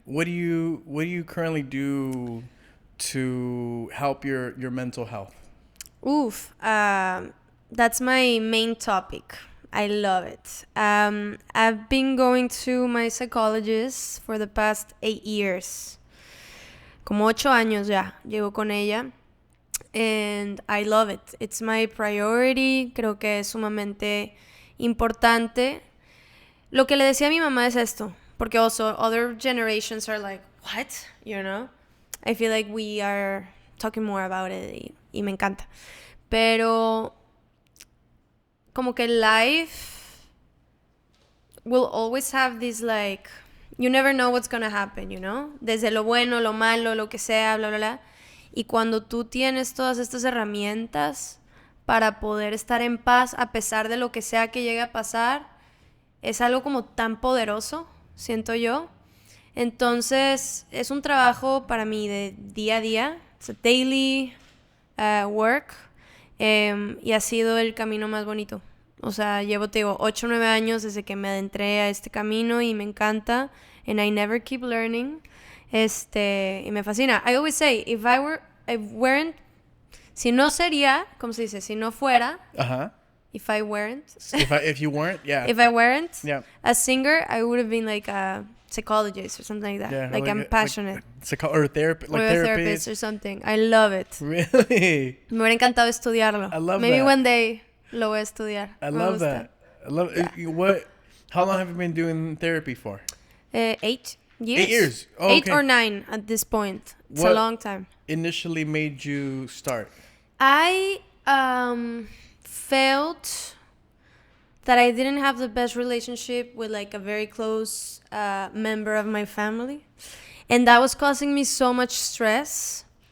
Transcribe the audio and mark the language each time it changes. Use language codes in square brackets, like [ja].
[en] What do you currently do to help your mental health? Oof. That's my main topic. I love it. I've been going to my psychologist for the past 8 years. [es] Como 8 años ya llevo con ella. [en] And I love it. It's my priority. [es] Creo que es sumamente importante. Lo que le decía a mi mamá es esto. Porque [en] also other generations are like, what? You know? I feel like we are talking more about it [es] y me encanta. Pero como que [en] life will always have this like, you never know what's gonna happen, you know? [es] Desde lo bueno, lo malo, lo que sea, bla, bla, bla. Y cuando tú tienes todas estas herramientas para poder estar en paz a pesar de lo que sea que llegue a pasar, es algo como tan poderoso, siento yo. Entonces, es un trabajo para mí de día a día. [en] It's a daily work. [es] Y ha sido el camino más bonito. O sea, llevo, te digo, 8 o 9 años desde que me adentré a este camino y me encanta. [en] And I never keep learning. [es] Y me fascina. [en] I always say, if I were I weren't, [es] si no sería, como se dice, si no fuera, [en] if I weren't, if you weren't, yeah. if I weren't Yeah. a singer, I would have been like a psychologist or something like that. Yeah, like I'm passionate. Or therapist, like or a therapist or something. I love it. Really? [es] Me hubiera encantado estudiarlo. [en] I love Maybe that. one day [es] lo voy a estudiar. [en] I [es] Me [en] love [es] gusta. [en] that. I love what? How long have you been doing therapy for? 8 years. 8 years. Oh, 8 okay. or 9 at this point. It's What a long time. Initially made you start? I felt that I didn't have the best relationship with like a very close member of my family, and that was causing me so much stress.